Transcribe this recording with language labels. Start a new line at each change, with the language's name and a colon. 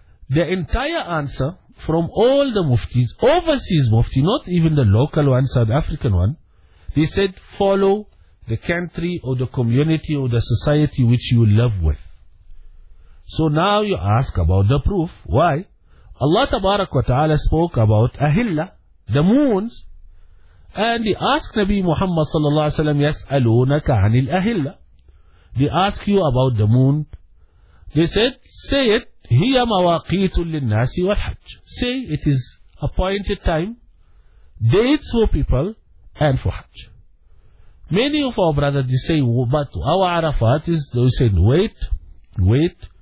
English: The entire answer from all the muftis, overseas mufti, not even the local one, South African one, they said, follow the country or the community or the society which you live with. So now you ask about the proof. Why? Allah Tabarak wa Ta'ala spoke about Ahillah, the moons. And they ask Nabi Muhammad
Arabic: صلى الله عليه وسلم يسألونك عن الأهلة.
English: They ask you about the moon. They said, say it,
Arabic: هي مواقيت للناس والحج.
English: Say it is appointed time, dates for people and for Hajj. Many of our brothers say, but our Arafat is, they said, wait, wait.